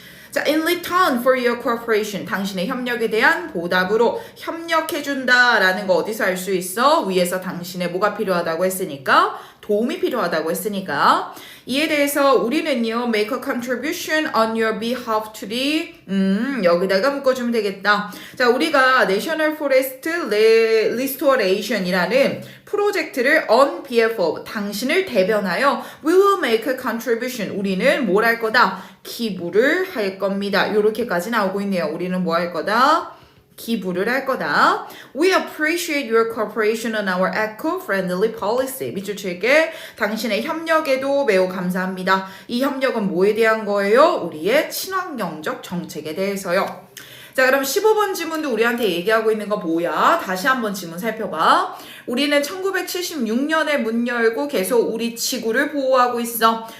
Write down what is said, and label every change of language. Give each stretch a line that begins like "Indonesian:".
Korean: 자,
English: in return for your cooperation
Korean: 당신의 협력에 대한 보답으로 협력해준다 라는 거 어디서 알 수 있어? 위에서 당신의 뭐가 필요하다고 했으니까 도움이 필요하다고 했으니까 이에 대해서 우리는요
English: make a contribution on your behalf to the
Korean: 여기다가 묶어주면 되겠다. 자, 우리가 National Forest Restoration이라는 프로젝트를
English: on behalf of
Korean: 당신을 대변하여
English: we will make a contribution
Korean: 우리는 뭘 할 거다? 기부를 할 겁니다. 이렇게까지 나오고 있네요. 우리는 뭐 할 거다? 기부를 할 거다.
English: We appreciate your cooperation on our eco-friendly policy.
Korean: 밑줄 칠게. 당신의 협력에도 매우 감사합니다. 이 협력은 뭐에 대한 거예요? 우리의 친환경적 정책에 대해서요. 자, 그럼 15번 지문도 우리한테 얘기하고 있는 거 뭐야? 다시 한번 지문 살펴봐. 우리는 1976년에 문 열고 계속 우리 지구를 보호하고 있어.